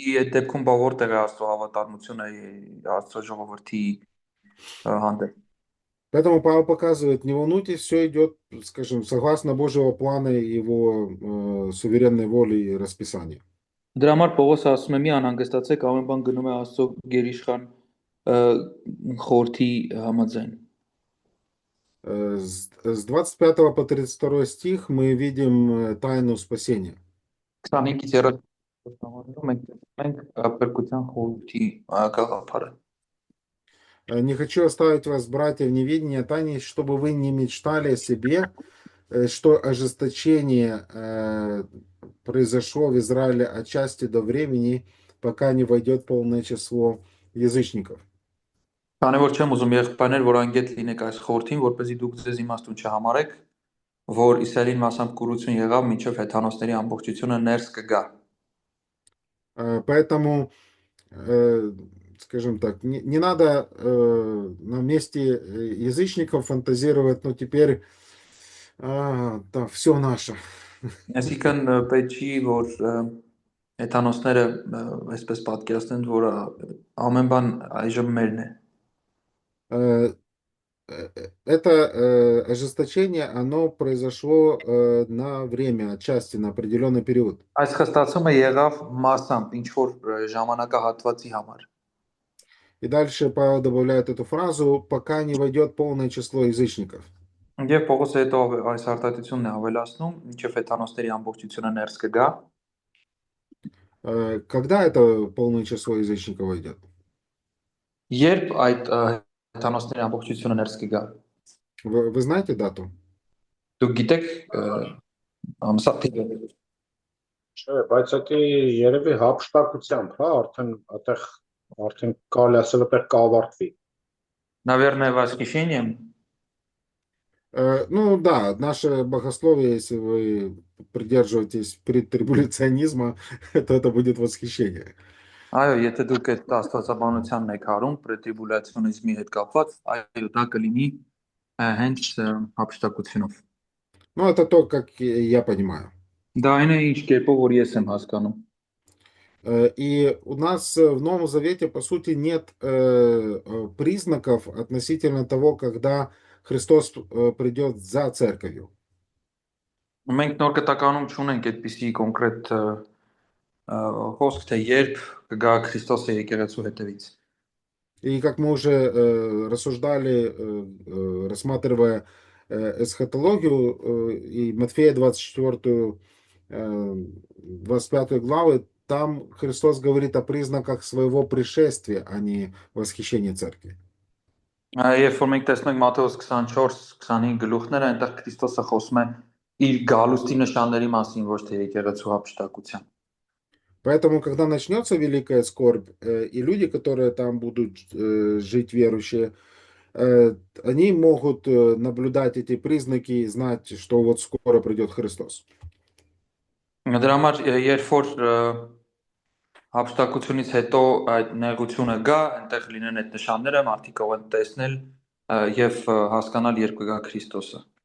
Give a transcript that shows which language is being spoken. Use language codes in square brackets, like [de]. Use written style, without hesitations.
[hy] այդ դեպքում բա որտեղ է Աստծո հավատարմությունը Աստծո ժողովրդի հանդեպ։ [ru] Поэтому Павел показывает, не волнуйтесь, все идет, скажем, согласно Божьего плана и его суверенной воли и расписания. [hy] Դրա համար Պողոսը ասում է՝ մի անհանգստացեք, ամեն բան գնում է Աստծո գերիշխան խորհրդի համաձայն։ [ru] С 25 по 32 стих мы видим тайну спасения. [hy] 25-ից 30 մենք փրկության խորհրդի գաղափարը։ [ru] Не хочу оставить вас, братья, в неведении о тайне, чтобы вы не мечтали о себе, что ожесточение произошло в Израиле отчасти до времени, пока не войдет полное число язычников. [hy] Քանի որ չեմ ուզում եղբայրներ, որ անգետ լինեք այս խորհրդին, որպեսզի դուք ձեզ իմաստուն չհամարեք, որ Իսրայելին մասամբ կուրություն եղավ, մինչև հեթանոսների ամբողջությունը ներս կգա։ [ru] Поэтому, скажем так, не надо на месте язычников фантазировать, ну теперь да, все наше. [hy] Այսինքն պետք չի որ հեթանոսները այսպես պատկերացնեն, որ ամեն բան այժմ մերն է։ [ru] Это ожесточение, оно произошло на время, отчасти, на определенный период. [hy] Այս խստացումը եղավ մասամբ ինչ որ ժամանակահատվածի համար։ [ru] И дальше Павел добавляет эту фразу, пока не войдет полное число язычников. [hy] Եվ Պողոսը հետո այս արտահայտությունն է ավելացնում, ինչև հեթանոսների ամբողջությունը ներս կգա, [ru] Когда это полное число язычников войдет? [hy] երբ այդ հեթանոսների ամբողջությունը ներս կգա։ [ru] Вы знаете дату? [hy] Դուք գիտեք ամսաթիվը։ Չէ, բայց դա երևի հափշտակությամբ, հա, արդեն կարելի ասել է պետք է ավարտվի։ [ru] Наверное, восхищением. Ну да, наше богословие, если вы придерживаетесь предтрибуляционизма, то это будет восхищение. [hy] Այո, եթե դուք այդ աստվածաբանությանն եք հարում, պրետրիբուլյացիոնիզմի հետ կապված, այո, դա կլինի հենց հափշտակությունով։ [ru] Ну, это то, как я понимаю. [hy] Դա այն է ինչ կերպով որ ես եմ հասկանում։ [ru] И у нас в Новом Завете, по сути, нет признаков относительно того, когда Христос придет за церковью. [hy] Մենք նոր կտականում չունենք այդպիսի կոնկրետ խոսք, թե երբ կգա Քրիստոսը եկեղեցու հետևից։ [ru] И как мы уже рассуждали, рассматривая эсхатологию и Матфея 24, 25 главы, там Христос говорит о признаках своего пришествия, а не восхищения церкви. [hy] Երբ որ մենք տեսնում ենք Մատթեոս 24-25 գլուխները, այնտեղ Քրիստոսը խոսում է իր գալուստի նշանների մասին, ոչ թե եկեղեցու հափշտակության։ [ru] Поэтому, когда начнется великая скорбь, и люди, которые там будут жить верующие, они могут наблюдать эти признаки и знать, что вот скоро придет Христос. [hy] Դրա համար երբ որ հափշտակությունից հետո այդ նեղությունը գա, այնտեղ լինեն այդ նշանները, մարդիկ կարող են տեսնել եւ հասկանալ երբ կգա Քրիստոսը։